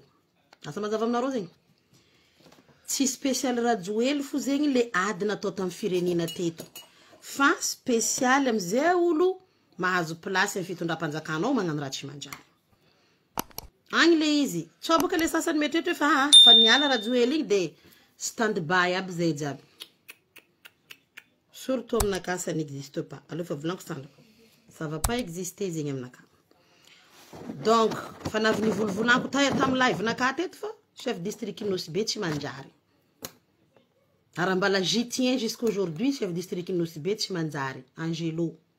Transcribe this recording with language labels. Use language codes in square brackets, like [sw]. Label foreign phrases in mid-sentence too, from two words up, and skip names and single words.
[mg] Asa mazava aminareo zegny tsy spécial Rajoely fo zegny le ady natao tamin'ny firenena teto fa spécial am'izay olo mahazo place amin'ny fitondram-panjakanao magnano raha Tsimanjary. Agny le izy tsoboka le sasany metretre fa niala Rajoely igny de stand by aby zay jiaby. [fr] Surtout aminaka ça n'existe pas. [mg] Alors fa volanko sandra [fr] ça va pas exister [mg] zegny aminaka. Donc fa navy volavolanko tamin'ny live naka teto fa [fr] chef district [mg] Nosy Be Tsimanjary. [fr] Arambala j'y tiens jusqu'aujourd'hui chef district Nosy Be Tsimanjary Angelo.